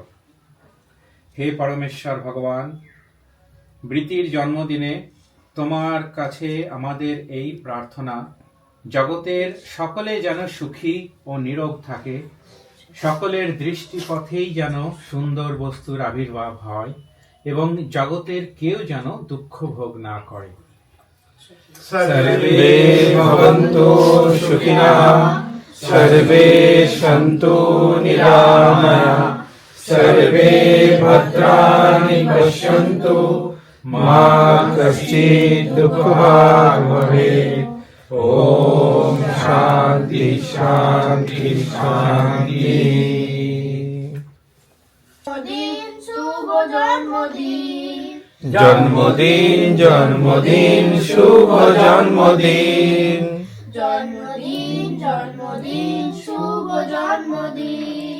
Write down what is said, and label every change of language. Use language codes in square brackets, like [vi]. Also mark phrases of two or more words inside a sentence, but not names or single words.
[bn] হে পরমেশ্বর ভগবান, বৃত্তির জন্মদিনে তোমার কাছে আমাদের এই প্রার্থনা, জগতের সকলে যেন সুখী ও নীরব থাকে, সকলের দৃষ্টিপথেই যেন সুন্দর বস্তুর আবির্ভাব হয় এবং জগতের কেউ যেন দুঃখ ভোগ না করে। [sa] সর্বে ভবন্তু সুখিনঃ সর্বে সন্তু নিরাময়াঃ সর্বে ভদ্রাণি পশ্যন্তু মা কশ্চিৎ দুঃখভাগ্ ভবেৎ। ওম শান্তি শান্তি শান্তি। [bn] শুভ জন্মদিন জন্মদিন জন্মদিন শুভ জন্মদিন জন্মদিন জন্মদিন শুভ জন্মদিন